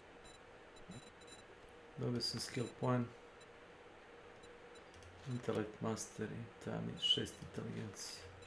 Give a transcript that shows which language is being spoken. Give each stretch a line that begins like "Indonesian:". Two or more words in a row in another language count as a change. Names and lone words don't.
Serbian: Dobio sam
English: skill point. Intellect mastery, damage 6 inteligencije.